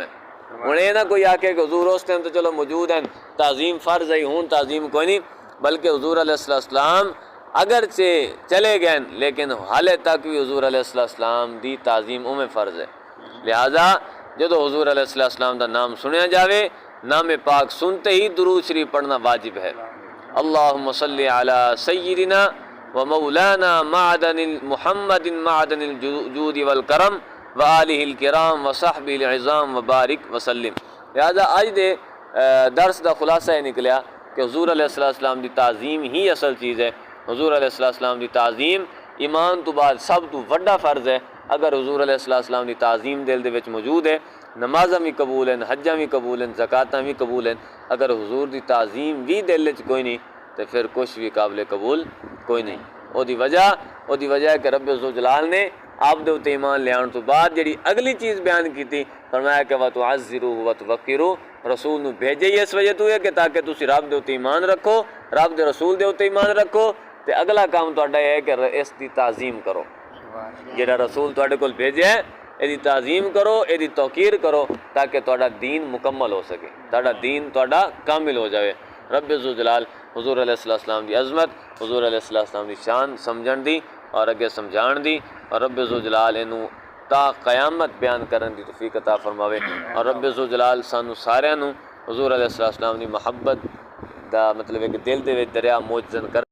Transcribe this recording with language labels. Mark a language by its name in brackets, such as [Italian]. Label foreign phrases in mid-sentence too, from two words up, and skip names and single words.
[Punjabi] انہیں نہ کوئی آکے کہ حضور اس ٹائم تو چلو موجود ہیں، تعظیم فرض ہے، ہون تعظیم کوئی نہیں، بلکہ حضور علیہ السلام اگرچہ چلے گئے لیکن حالے تک بھی حضور علیہ السلام دی تعظیم فرض ہے۔ لہذا جدو حضور علیہ السلام دا نام سنیا جاوے، نام پاک سنتے ہی درود شریف پڑھنا واجب ہے۔ [Arabic] اللہم صلی علی سیدنا و مولانا معدن محمد معدن الجود والکرم وآلہ الکرام وصحبہ العظام وبارک وسلم۔ [Punjabi] لہذا آج دے درس دا خلاصہ یہ نکلیا کہ حضور علیہ السلام دی تعظیم ہی اصل چیز ہے۔ حضور علیہ السلام دی تعظیم ایمان تو بعد سب تو وڈا فرض ہے۔ اگر حضور علیہ السلام دی تعظیم دل دے وچ موجود ہے، نمازاں بھی قبول ہیں، حجاں بھی قبول ہیں، زکاتاں بھی قبول ہیں۔ اگر حضور دی تعظیم بھی دل وچ کوئی نہیں تو پھر کچھ بھی قابل قبول کوئی نہیں۔ او دی وجہ ہے کہ رب ذوالجلال نے آپ دے تے ایمان لے آن تو بعد جڑی اگلی چیز بیان کی تھی، فرمایا کہ [Arabic] وَتُعَزِّرُوهُ وَتُوَقِّرُوهُ، [Punjabi] رسول نو بھیجے اس وجہ تو ہے کہ تاکہ تسی رب دے تے ایمان رکھو، رب دے رسول دے تے ایمان رکھو، تے اگلا کام تہاڈا یہ ہے کہ اس دی تعظیم کرو، جڑا رسول تہاڈے کول بھیجے ہے ایدی تعظیم کرو، ایدی توقیر کرو، تاکہ تہاڈا دین مکمل ہو سکے، تہاڈا دین تہاڈا کامل ہو جاوے۔ رب ذوالجلال حضور علیہ السلام دی عظمت، حضور علیہ السلام دی شان سمجھن دی اور اگے سمجھان دی، اور رب ذوالجلال اینو تا قیامت بیان کرن دی توفیق عطا فرماوے، اور رب ذوالجلال سانو سارے نو حضور علیہ السلام دی محبت دا مطلب ہے کہ دل دے وچ دریا موجزن کر